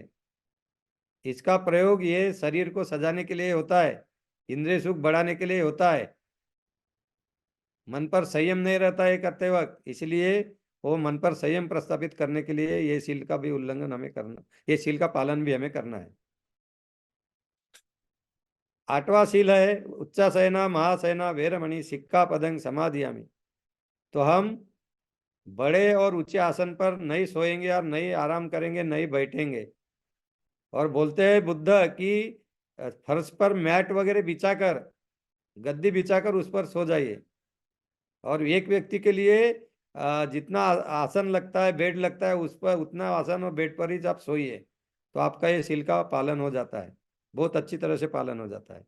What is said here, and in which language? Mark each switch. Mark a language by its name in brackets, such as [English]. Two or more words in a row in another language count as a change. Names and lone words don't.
[Hindi] इसका प्रयोग ये शरीर को सजाने के लिए होता है, इंद्रिय सुख बढ़ाने के लिए होता है। मन पर संयम नहीं रहता है करते वक्त, इसलिए वो मन पर संयम प्रस्थापित करने के लिए ये शील का भी उल्लंघन हमें करना, ये शील का पालन भी हमें करना है। आठवां शील है [Pali] उच्चासयना महासयना वेरमणि सिक्खापदं समाधियामि। [Hindi] तो हम बड़े और ऊंचे आसन पर नहीं सोएंगे और नहीं आराम करेंगे, नहीं बैठेंगे। और बोलते हैं बुद्ध कि फर्श पर मैट वगैरह बिछाकर, गद्दी बिछाकर उस पर सो जाइए। और एक व्यक्ति के लिए जितना आसन लगता है, बेड लगता है, उस पर उतना आसन और बेड पर ही आप सोइए, तो आपका ये शील का पालन हो जाता है, बहुत अच्छी तरह से पालन हो जाता है।